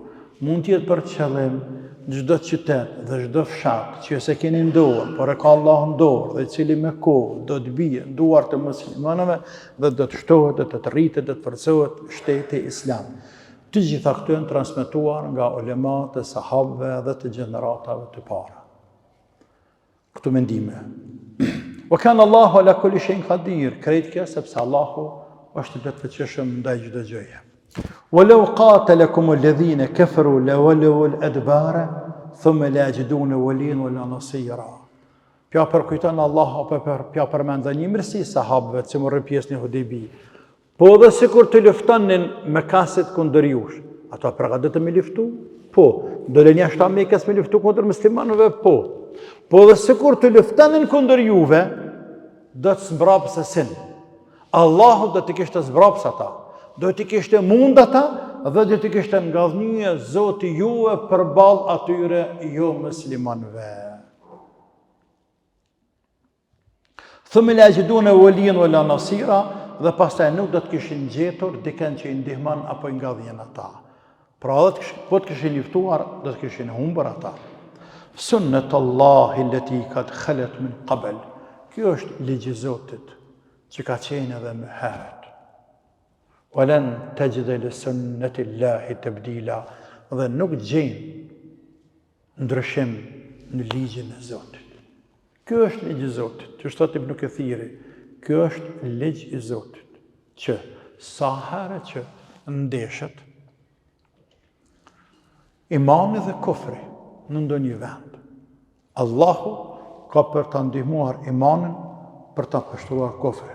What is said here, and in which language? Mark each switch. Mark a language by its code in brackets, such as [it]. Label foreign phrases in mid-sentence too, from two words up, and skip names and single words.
[sq] Mund të jetë për qëllim çdo qytet dhe çdo fshat që se keni ndorë, por e ka Allah ndorë, dhe cili me kohë do të bie duar të muslimanëve dhe do të shtohet, do të rritet, do të forcohet shteti islam. Të gjitha këto janë transmetuar nga ulemat e sahabëve dhe të gjeneratave të para. Këto mendime. [ar] وكان الله على كل شيء قديرا, [sq] krejt kjo sepse Allahu është i vetëfuqishëm ndaj çdo gjëje. [ar] ولو قاتلكم الذين كفروا لولوا الأدبار ثم لا يجدون وليا ولا نصيرا. [sq] Pja përkujton Allah apo pja përmend një mirësi sahabëve që morën pjesë në Hudebi. Po edhe sikur të luftonin Mekasit kundër jush, ato përgatiten me luftu? Po. Do lënë jashtë Mekës me luftu kundër muslimanëve? Po. Po edhe sikur të luftonin kundër juve, do të zbrapsesin. Allahu do të kishte zbrapsa ata. Do t'i kishte mund ata dhe do t'i kishte ngadhnye Zoti juve përballë atyre jo muslimanëve. [ar] ثم لا يجدون وليا ولا نصيرا, [sq] dhe pastaj nuk do të kishin gjetur dikën që i ndihmon apo i ngadhjen ata. Pra po të kishin luftuar, do të kishin humbur ata. [ar] سنة الله التي قد خلت من قبل. [sq] Kjo është ligji i Zotit që ka qenë edhe më herët. [ar] ولن تجد لسنة الله تبديلا, [sq] dhe nuk gjejnë ndryshim në ligjin e Zotit. Kjo është ligji i Zotit, që thot Ibn Kathiri, kjo është ligj i Zotit, që sa herë që ndeshet imani dhe kufri në ndonjë vend, Allahu ka për të ndihmuar imanin, për të pështruar kufrin.